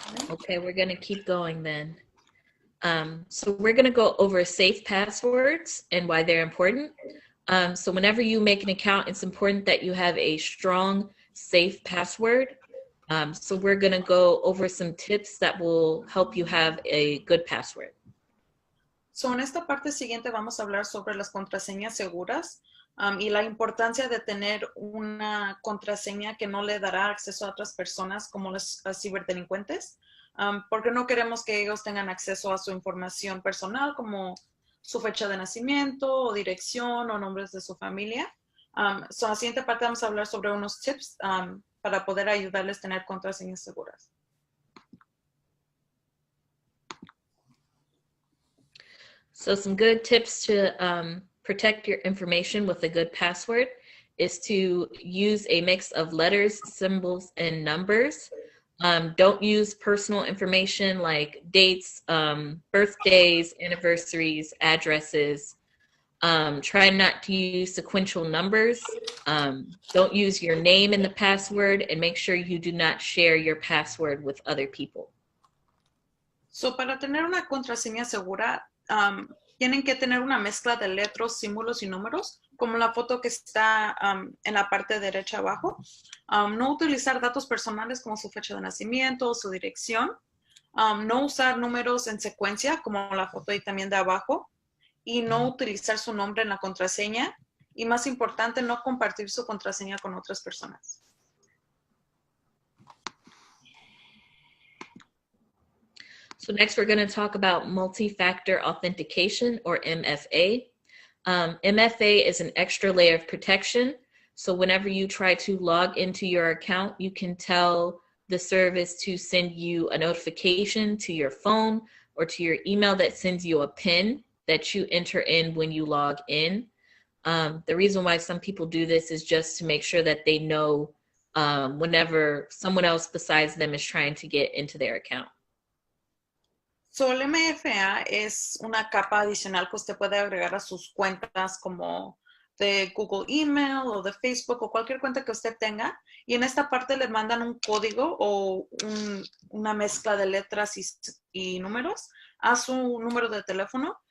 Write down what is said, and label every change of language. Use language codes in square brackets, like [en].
[en] Okay, we're going to keep going then. So we're going to go over safe passwords and why they're important. So whenever you make an account, it's important that you have a strong, safe password. So we're going to go over some tips that will help you have a good password. [es] So en esta parte siguiente vamos a hablar sobre las contraseñas seguras y la importancia de tener una contraseña que no le dará acceso a otras personas como los ciberdelincuentes, porque no queremos que ellos tengan acceso a su información personal como su fecha de nacimiento o dirección o nombres de su familia. So en la siguiente parte vamos a hablar sobre unos tips para poder ayudarles a tener contraseñas seguras. [en] So some good tips to protect your information with a good password is to use a mix of letters, symbols, and numbers. Don't use personal information like dates, birthdays, anniversaries, addresses. Try not to use sequential numbers. Don't use your name in the password, and make sure you do not share your password with other people. [es] So para tener una contraseña segura, tienen que tener una mezcla de letras, símbolos y números, como la foto que está en la parte derecha abajo. No utilizar datos personales como su fecha de nacimiento o su dirección. No usar números en secuencia, como la foto ahí también de abajo. Y no utilizar su nombre en la contraseña. Y más importante, no compartir su contraseña con otras personas. [en] So next we're going to talk about multi-factor authentication, or MFA. MFA is an extra layer of protection. So whenever you try to log into your account, you can tell the service to send you a notification to your phone or to your email that sends you a PIN that you enter in when you log in. The reason why some people do this is just to make sure that they know whenever someone else besides them is trying to get into their account. [es] So, el MFA es una capa adicional que usted puede agregar a sus cuentas como de Google Email o de Facebook o cualquier cuenta que usted tenga. Y en esta parte le mandan un código o una mezcla de letras y números a su número de teléfono.